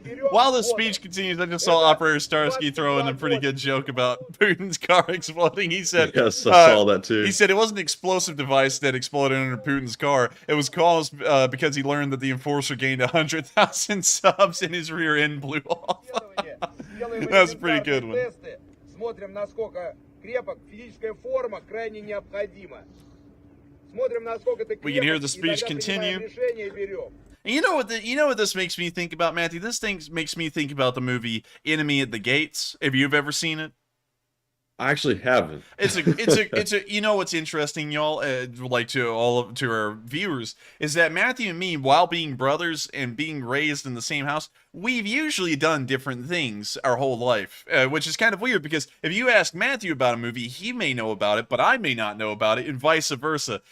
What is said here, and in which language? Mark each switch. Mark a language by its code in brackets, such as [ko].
[en] While the speech continues, I just saw Operator Starsky throw in a pretty good joke about Putin's car exploding. He said, Yes, I saw that too. He said it was an explosive device that exploded under Putin's car. It was caused because he learned that the enforcer gained 100,000 subs and his rear end blew off. That's a pretty good one. [ru] Смотрим, насколько крепок. Физическая форма крайне необходима. Смотрим, насколько ты крепок. [en] We can hear the speech continue. [ru] Решение и берем. [en] And you know what this makes me think about, Matthew? This thing makes me think about the movie Enemy at the Gates. If you've ever seen it, I actually haven't. It's a. You know what's interesting, y'all? Like to our viewers, is that Matthew and me, while being brothers and being raised in the same house, we've usually done different things our whole life, which is kind of weird because if you ask Matthew about a movie, he may know about it, but I may not know about it, and vice versa.